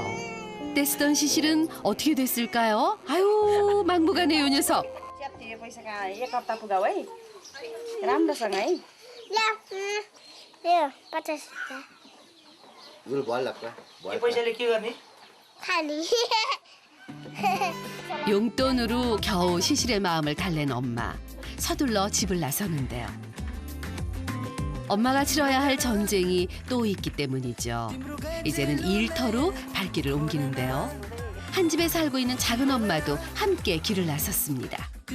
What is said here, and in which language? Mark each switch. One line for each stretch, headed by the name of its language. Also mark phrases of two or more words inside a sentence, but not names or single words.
Korean: 떼쓰던 시실은 어떻게 됐을까요? 아유 막무가내 요 녀석.
Nepali: च्यातियो पैसा कहाँ एक हप्ता पुगाऊ है राम्रोसँग है यो 50 रुपियाँ यो पैसाले के गर्ने खाली
Korean: 용돈으로 겨우 시실의 마음을 달랜 엄마. 서둘러 집을 나서는데요. 엄마가 치러야 할 전쟁이 또 있기 때문이죠. 이제는 일터로 발길을 옮기는데요. 한 집에 살고 있는 작은 엄마도 함께 길을 나섰습니다.